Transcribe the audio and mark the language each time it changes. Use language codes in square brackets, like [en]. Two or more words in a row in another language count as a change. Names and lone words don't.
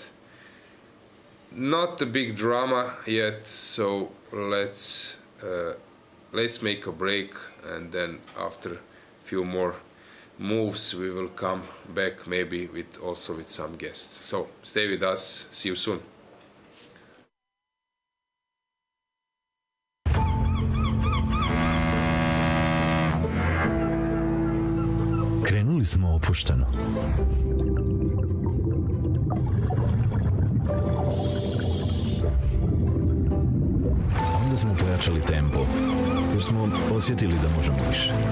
[en] Not a big drama yet, so let's make a break, and then after a few more moves we will come back, maybe with some guests. So stay with us, see you soon. [hr] Krenuli smo opušteno. Onda smo pojačali tempo, jer smo osjetili da možemo više.